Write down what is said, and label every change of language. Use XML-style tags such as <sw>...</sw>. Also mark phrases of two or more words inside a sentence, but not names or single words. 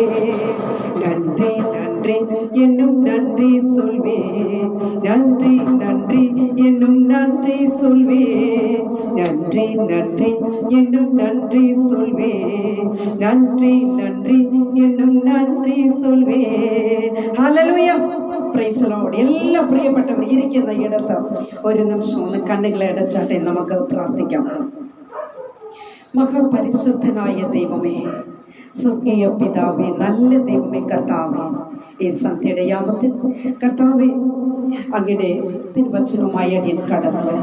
<ta>நன்றி நன்றி என்னும் நன்றி சொல்வே, நன்றி நன்றி என்னும் நன்றி சொல்வே, நன்றி நன்றி என்னும் நன்றி சொல்வே, நன்றி நன்றி என்னும் നന്ദി சொல்வே.</ta> <ml>ഹല്ലേലൂയ,</ml> <en>praise the Lord.</en> <ml>എല്ലാ പ്രിയപ്പെട്ടവർ ഇരിക്കുന്ന ഇടത്ത് ഒരു നിമിഷം ഒന്ന് കണ്ണുകളെ അടച്ചാട്ടെ, നമുക്ക് പ്രാർത്ഥിക്കാം. മഹാപരിശുദ്ധനായ ദൈവമേ, സ്വർഗീയ പിതാവേ, നല്ല ദൈവമേ, കർത്താവേ, ഈ സന്ധ്യയുടെ യാമത്തിൽ കർത്താവേ, അങ്ങയുടെ തിരുവചനവുമായി അടിയൻ കടന്നു വരും.</ml>